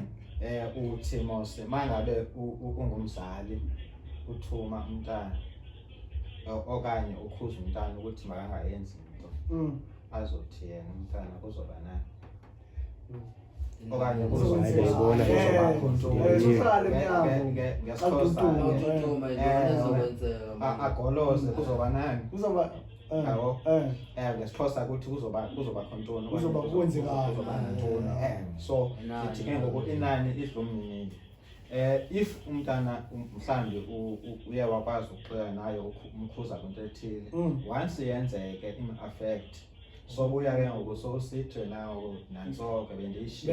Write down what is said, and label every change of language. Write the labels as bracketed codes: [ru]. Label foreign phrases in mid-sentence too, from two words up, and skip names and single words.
[xh] uthi mose mangabe ungumzali uthuma umntana okanye ukhuza umntana ukuthi makangayenzi into azothi yena umntana kuzoba nani okanye Uzobona agoloze kuzoba nani kuzoba yabo ngesixhosa kuthi kuzoba khontoni kuzoba kwenzekani so sithi ke ngoku inani idlumnini if umntana mhlambi uye wakwazi ukuxela nayo umkhuza kwinto ethile once yenzeke im-affect so buya ke ngoku so sithi nawo nantsoko bendiyishilo